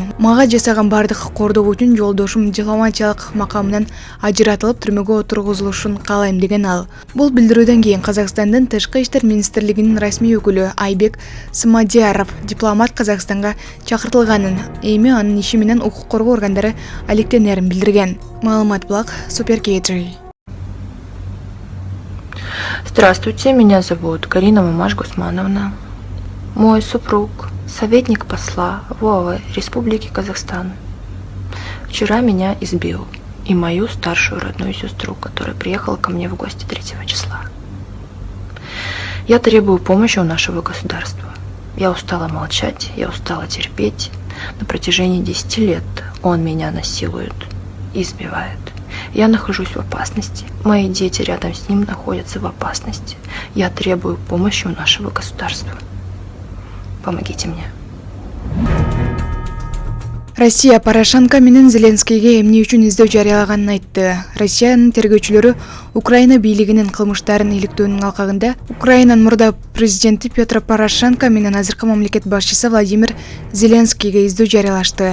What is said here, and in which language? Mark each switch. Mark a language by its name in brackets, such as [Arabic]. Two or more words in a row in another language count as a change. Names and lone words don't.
[Kyrgyz] Мага жасаган бардык кордук үчүн жолдошум дипломатиялык макамынан ажыратылып түрмөгө отургузулушун каалайм деген ал. Бул билдирүүдөн кийин Казакстандын Тышкы иштер министрлигинин расмий өкүлү Айбек Смадияров дипломат Казакстанга чакыртылганын, эми анын иши менен укук коргоо органдары алектенерин билдирген. Маалымат булак Супер KJ. [Russian] Здравствуйте, меня зовут Карина Мамаш Гусмановна. Мой супруг – советник посла ВОАВ Республики Казахстан. Вчера меня избил и мою старшую родную сестру, которая приехала ко мне в гости 3 числа. Я требую помощи у нашего государства. Я устала молчать, я устала терпеть. На протяжении 10 лет он меня насилует, избивает. Я нахожусь в опасности. Мои дети рядом с ним находятся в опасности. Я требую помощи у нашего государства. Помогите мне. [Kyrgyz] Россия Порошенко менен Зеленскийге эмне үчүн издөө жарыялаганын айтты. Россиянын тергөөчүлөрү Украина бийлигинин кылмыштарын иликтөөнүн алкагында Украинанын мурда президенти Петр Порошенко менен азыркы мамлекет башчысы Владимир Зеленскийге издөө жарыялашты.